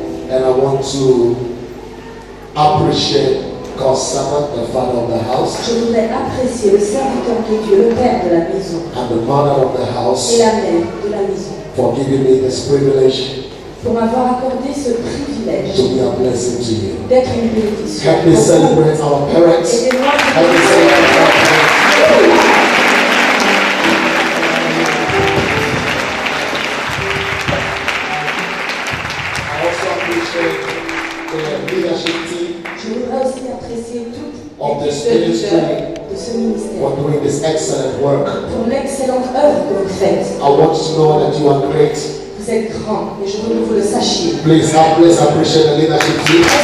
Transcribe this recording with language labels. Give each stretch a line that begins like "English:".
English: And I want to appreciate God's servant, the father of the house,
French: Je voudrais apprécier le serviteur qui est Dieu, le père de la maison
English: and the mother of the
French: et
English: house
French: la mère de la maison,
English: for giving me this privilege
French: pour m'avoir accordé ce privilège
English: to be a blessing to you.
French: d'être une bénédiction.
English: Help me celebrate our parents.
French: Aidez-moi à
English: Help me celebrate our parents. I also appreciate the leadership team
French: Je voudrais aussi apprécier toute
English: of this
French: l'équipe de
English: ministry
French: leaders de ce ministère
English: for doing this excellent work.
French: pour l'excellente œuvre que vous faites.
English: I want you to know that you are great.
French: Vous êtes grands et je veux que vous le sachiez.
English: Please appreciate the leadership team.